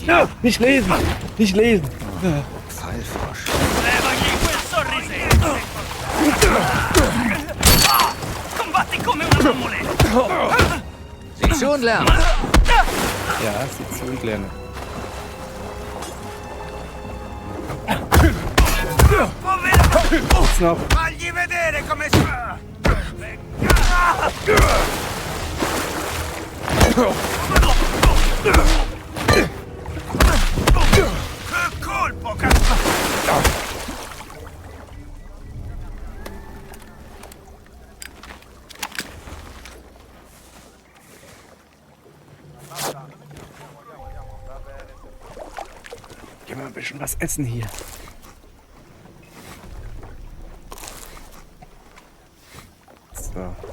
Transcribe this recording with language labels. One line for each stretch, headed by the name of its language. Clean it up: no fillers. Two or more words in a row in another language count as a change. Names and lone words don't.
German: Ja, nicht lesen! Nicht lesen! Pfeilfrosch.
Italian: Levagli quel sorrisetto! Combatti come una mammoletta!
German: Sieh zu und lern. Ja, sieht zu und lernen. Jetzt noch.
Italian: Fagli vedere come si fa! Che colpo, cazzo!
German: Gehen wir ein bisschen was essen hier. So.